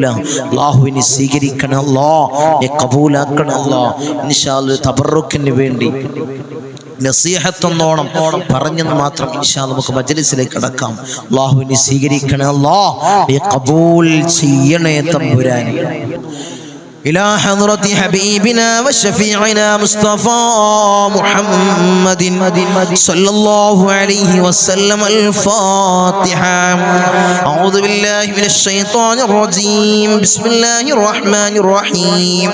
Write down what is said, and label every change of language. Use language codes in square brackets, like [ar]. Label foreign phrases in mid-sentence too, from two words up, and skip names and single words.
[ml] അല്ലാഹുവിനെ സ്വീകരിക്കണം അല്ലാഹ്, നീ ഖബൂലാക്കണം അല്ലാഹ്. [ar] إن شاء الله [ml] തബറുക്കിന് വേണ്ടി നസീഹത്തൊന്നോണം പറഞ്ഞെന്ന് മാത്രം [ar] إن شاء الله [ml] നമുക്ക് മജ്ലിസിലേക്ക് കടക്കാം. അല്ലാഹുവിനെ സ്വീകരിക്കണേ അല്ലാഹ്, നീ ഖബൂൽ ചെയ്യണേ തമ്പുരാനേ. [ar] إلى حضرة حبيبنا وشفيعنا مصطفى محمد صلى الله عليه وسلم الفاتحة. أعوذ بالله من الشيطان الرجيم. بسم الله الرحمن الرحيم.